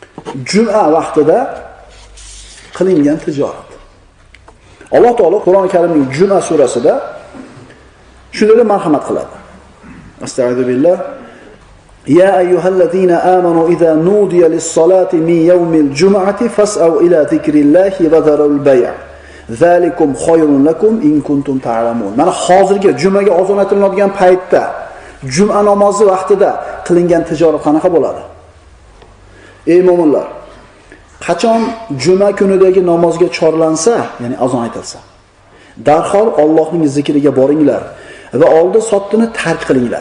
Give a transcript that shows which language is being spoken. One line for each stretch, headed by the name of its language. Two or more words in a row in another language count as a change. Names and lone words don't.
Uzbek: juma vaqtida qilingan tijorat. Alloh taolo Qur'oni Karimning Juma surasida shunday marhamat qiladi.
Arabic: أستغفر بالله. يا أيها الذين آمنوا إذا نودي للصلاة من يوم الجمعة فاسعوا إلى ذكر الله وذروا البيع'. ذلكم خير لكم إن كنتم تعلمون.
Uzbek: Mana hozirgi jumaga azon aytiladigan paytda, juma namozi vaqtida qilingan tijorat qanaqa bo'ladi? Ey mu'minlar, qachon juma kunidagi namozga chorlansa, ya'ni azon aytilsa, darhol Allohning zikriga boringlar va oldi-sotdini tark qilinglar.